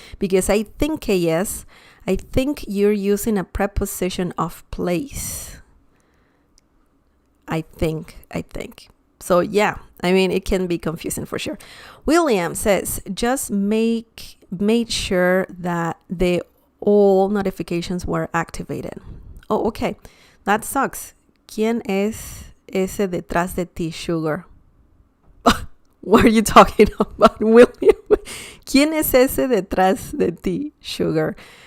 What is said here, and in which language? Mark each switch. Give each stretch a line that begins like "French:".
English: Because I think, yes, I think you're using a preposition of place. I think. So yeah, it can be confusing for sure. William says, just made sure that all notifications were activated. Oh, okay. That sucks.
Spanish: ¿Quién es ese detrás de ti, Sugar?
English: What are you talking about, William?
Spanish: ¿Quién es ese detrás de ti, Sugar?